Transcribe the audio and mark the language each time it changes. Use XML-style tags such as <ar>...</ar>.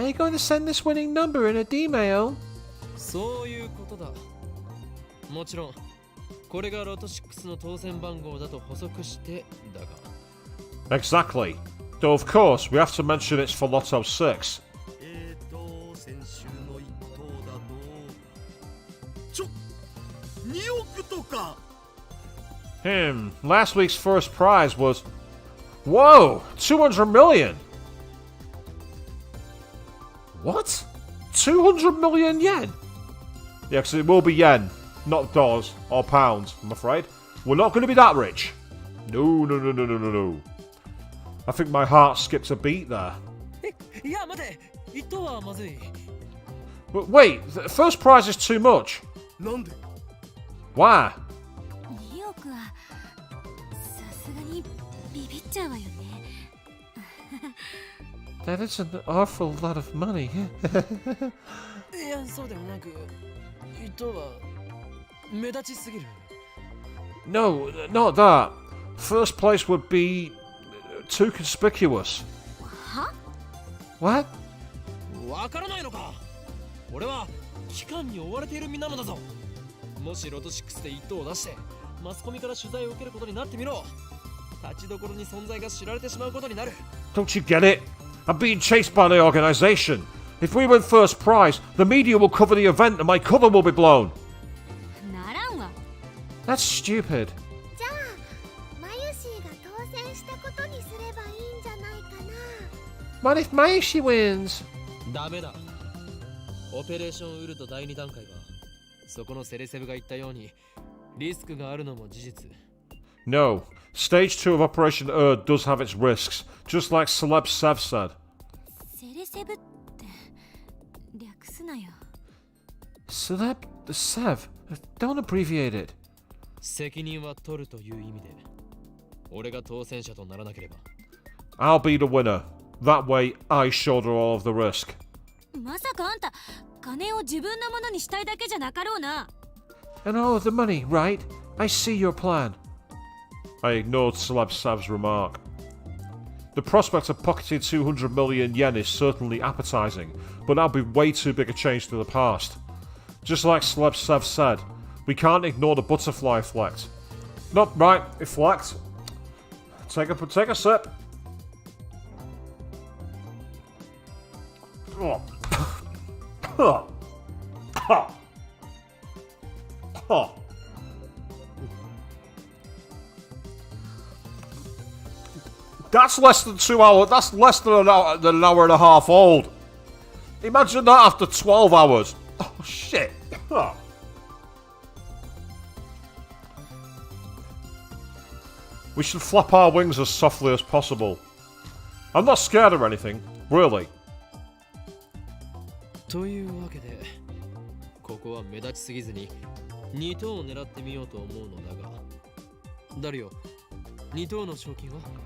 <en>Are you going to send this winning number in a D-mail?</en> <ja>そういうことだ。もちろんこれがロト6の当選番号だと補足してだが。</ja> <en>Exactly. Though of course, we have to mention it's for Lotto 6.</en> <ja>先週の一等だと2億とか。</ja> <en>Last week's first prize was... Whoa! 200 million! What? 200 million yen? Yeah, because it will be yen, not dollars or pounds, I'm afraid. We're not going to be that rich. No. I think my heart skipped a beat there.</en> <ja>いや待て、一等はまずい。</ja> <en>But wait, the first prize is too much.</en> <ja>なんで？</ja> <en>Why?</en> <ja>2億はさすがにビビっちゃうわよね。</ja> <en>That is an awful lot of money.</en> <ja>いやそうでもなく、一等は目立ちすぎる。</ja> <en>No, not that. First place would be too conspicuous.</en> <ja>は？</ja> <en>What?</en> <ja>わからないのか。俺は期間に追われている身なのだぞ。もしロト6で一等を出してマスコミから取材を受けることになってみろ。立ちどころに存在が知られてしまうことになる。</ja> <en>Don't you get it? I'm being chased by the organisation. If we win first prize, the media will cover the event and my cover will be blown.</en> <ja>ならんわ。</ja> <en>That's stupid.</en> <ja>じゃあマユシーが当選したことにすればいいんじゃないかな。</ja> <en>What if Mayushi wins?</en> <ja>ダメだ。オペレーションウルト第2段階はそこのセレセブが言ったようにリスクがあるのも事実。</ja> <en>No. Stage 2 of Operation Erd does have its risks, just like Celeb Sev said.</en> <ja>セレセブって略すなよ。</ja> <en>Celeb Sev? Don't abbreviate it.</en> <ja>責任は取るという意味で俺が当選者とならなければ。</ja> <en>I'll be the winner. That way, I shoulder all of the risk.</en> <ja>まさかあんた金を自分のものにしたいだけじゃなかろうな。</ja> <en>And all of the money, right? I see your plan. I ignored Celeb Sev's remark. The prospect of pocketing 200 million yen is certainly appetizing, but that'll be way too big a change to the past. Just like Celeb Sev said, we can't ignore the butterfly effect. Not right, effect. Take a sip. Oh. That's less than 2 hours. That's less than an hour and a half old. Imagine that after 12 hours. Oh, shit. We should flap our wings as softly as possible. I'm not scared or anything, really.</en> <ja>というわけでここは目立ちすぎずに2等を狙ってみようと思うのだが、ダリオ、2等の賞金は？</ja>